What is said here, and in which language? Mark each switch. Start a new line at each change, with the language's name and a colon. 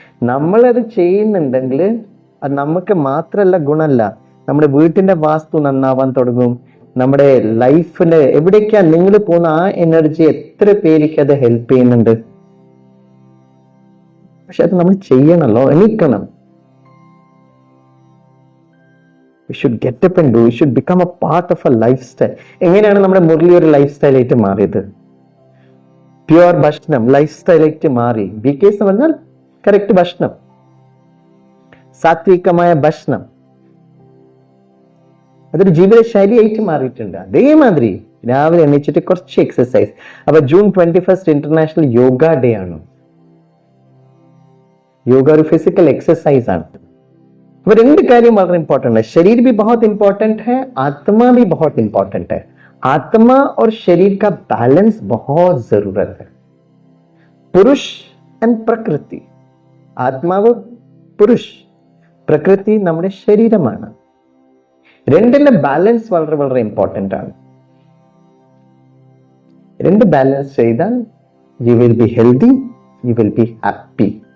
Malayalam: നമ്മളത് ചെയ്യുന്നുണ്ടെങ്കിൽ അത് നമുക്ക് മാത്രമല്ല ഗുണമല്ല, നമ്മുടെ വീട്ടിന്റെ വാസ്തു നന്നാവാൻ തുടങ്ങും. നമ്മുടെ ലൈഫില് എവിടേക്കാ നിങ്ങൾ പോകുന്ന ആ എനർജി എത്ര പേർക്ക് അത് ഹെൽപ്പ് ചെയ്യുന്നുണ്ട്. പക്ഷെ അത് നമ്മൾ ചെയ്യണല്ലോ, എണീക്കണം.
English: We should get up and do. It should become a part of a lifestyle.
Malayalam: എങ്ങനെയാണ് നമ്മുടെ മുരളി ഒരു ലൈഫ് സ്റ്റൈലായിട്ട് മാറിയത്? പ്യുവർ ഭക്ഷണം ലൈഫ് സ്റ്റൈലായിട്ട് മാറി. BKS എന്ന് പറഞ്ഞാൽ കറക്റ്റ് ഭക്ഷണം, സാത്വികമായ ഭക്ഷണം, അതൊരു ജീവിത ശൈലിയായിട്ട് മാറിയിട്ടുണ്ട്. അതേമാതിരി രാവിലെ എണീച്ചിട്ട് കുറച്ച് എക്സസൈസ്. അപ്പൊ ജൂൺ 21 ഇന്റർനാഷണൽ യോഗ ഡേ ആണ്. യോഗ ഒരു ഫിസിക്കൽ എക്സസൈസ് ആണ്. അപ്പൊ 2 കാര്യം വളരെ
Hindi: इंपॉर्टेंट है. शरीर भी बहुत इंपॉर्टेंट है, आत्मा भी बहुत इंपॉर्टेंट है. आत्मा और शरीर का बैलेंस बहुत जरूरत है. पुरुष एंड प्रकृति,
Malayalam: ആത്മാവ് പുരുഷ്, പ്രകൃതി നമ്മുടെ ശരീരമാണ്. രണ്ടിന്റെ ബാലൻസ് വളരെ വളരെ ഇമ്പോർട്ടൻ്റ് ആണ്. 2 ബാലൻസ് ചെയ്താൽ
English: You will be healthy, you will be happy.